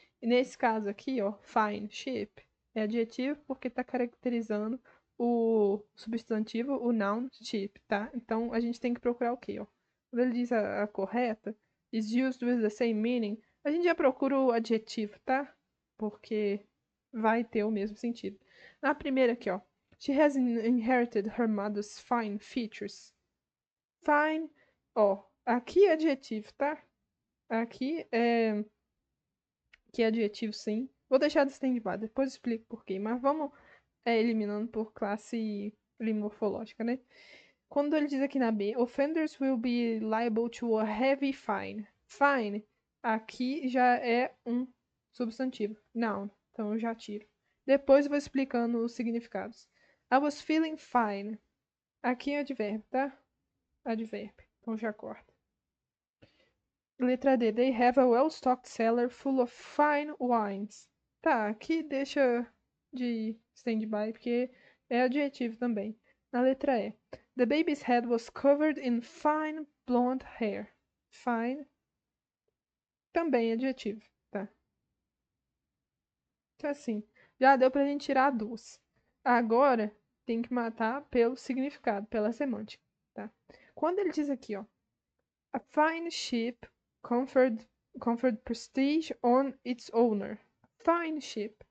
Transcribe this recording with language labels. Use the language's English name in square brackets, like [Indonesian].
[Portuguese] E nesse caso aqui, ó, fine, ship, é adjetivo porque está caracterizando o substantivo, o noun, ship, tá? Então a gente tem que procurar o quê, ó? Quando ele diz a correta, [English] is used with the same meaning, [Portuguese] a gente já procura o adjetivo, tá? Porque vai ter o mesmo sentido. Na primeira aqui, ó. [English] She has inherited her mother's fine features. [Portuguese] Fine, ó, aqui é adjetivo, tá? Aqui é que é adjetivo sim. Vou deixar de stand-by, depois explico por quê. Mas vamos eliminando por classe morfológica, né? Quando ele diz aqui na B, [English] offenders will be liable to a heavy fine. [Portuguese] Fine, aqui já é um substantivo, noun. Então eu já tiro. Depois eu vou explicando os significados. [English] I was feeling fine. [Portuguese] Aqui é advérbio, tá? Advérbio. Então já corta. Letra D. [English] They have a well-stocked cellar full of fine wines. [Portuguese] Tá, aqui deixa de stand-by porque é adjetivo também. Na letra E. [English] The baby's head was covered in fine blonde hair. [Portuguese] Fine também é adjetivo, tá? Então assim, já deu pra gente tirar duas. Agora tem que matar pelo significado, pela semântica, tá? Quando ele diz aqui, ó, [English] a fine ship conferred prestige on its owner. Fine ship.